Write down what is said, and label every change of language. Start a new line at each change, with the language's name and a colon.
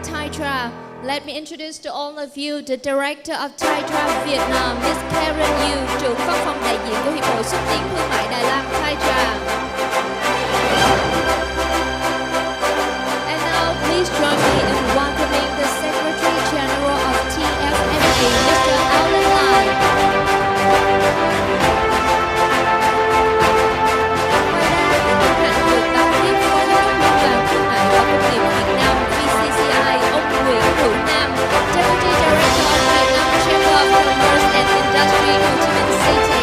English: Representing TAITRA, let me introduce to all of you the Director of TAITRA Vietnam, Ms.
Vietnamese: Karen Yu, trưởng văn phòng đại diện của Hiệp hội Xúc tiến Thương mại Đài Loan TAITRA.
English: And now, please join me in welcoming the Secretary General of Mr. Alan Lai.
Vietnamese: Ngoài ra, hân hạnh được đón tiếp Phó Giám đốc Liên đoàn Thương mại và Công nghiệp Việt Nam VCCI ông Nguyễn Hữu Nam,
English: Deputy Director of Veitnam Chamber of Commerce and Industry, Ho Chi Minh City.